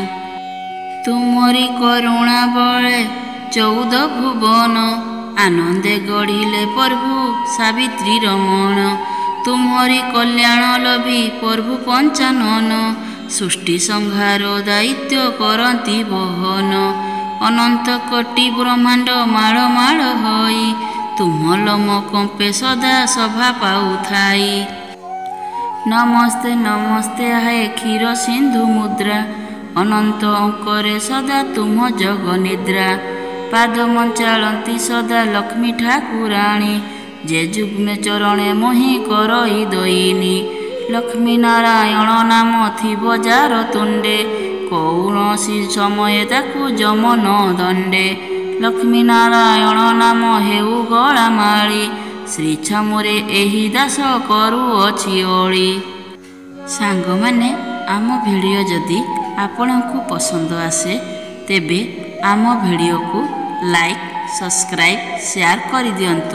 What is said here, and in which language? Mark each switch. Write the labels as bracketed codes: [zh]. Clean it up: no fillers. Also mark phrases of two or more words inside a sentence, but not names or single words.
[or] ତୁମରି କରୁଣା ବଳେ 14 ଭୁବନ, ଆନନ୍ଦେ ଗଢ଼ିଲେ ପ୍ରଭୁ ସାବିତ୍ରୀ ରମଣ। ତୁମ୍ହାରୀ କଲ୍ୟାଣ ଲଭି ପ୍ରଭୁ ପଞ୍ଚାନନ, ସୃଷ୍ଟି ସଂହାର ଦାୟିତ୍ୱ କରତି ବହନ। ଅନନ୍ତ କୋଟି ବ୍ରହ୍ମାଣ୍ଡ ମାଳ ମାଳ ହୋଇ, ତୁମ ଲୋମ କମ୍ପେ ସଦା ସଭା ପାଉଥାଇ। ନମସ୍ତେ ନମସ୍ତେ ହେ କ୍ଷୀର ସିନ୍ଧୁ ମୁଦ୍ରା, ଅନନ୍ତ ଅଙ୍କରେ ସଦା ତୁମ ଜଗ ନିଦ୍ରା। ପାଦ ମଞ୍ଚାଳତି ସଦା ଲକ୍ଷ୍ମୀ ଠାକୁରାଣୀ, ଯେ ଯୁଗ୍ମେ ଚରଣେ ମୋହି କରଇ ଦୟିନୀ। ଲକ୍ଷ୍ମୀ ନାରାୟଣ ନାମ ଥିବ ଯାର ତୁଣ୍ଡେ, କୌଣସି ସମୟ ତାକୁ ଯମ ନ ଦଣ୍ଡେ। ଲକ୍ଷ୍ମୀ ନାରାୟଣ ନାମ ହେଉ ଗଳା ମାଳି, ଶ୍ରୀ ଛାମୁରେ ଏହି ଦାସ କରୁଅଛି ଓଳି। ସାଙ୍ଗ ମାନେ ଆମ ଭିଡିଓ ଯଦି ଆପଣଙ୍କୁ ପସନ୍ଦ ଆସେ ତେବେ ଆମ ଭିଡିଓ କୁ [en] like subscribe share [or] କରି ଦିଅନ୍ତୁ।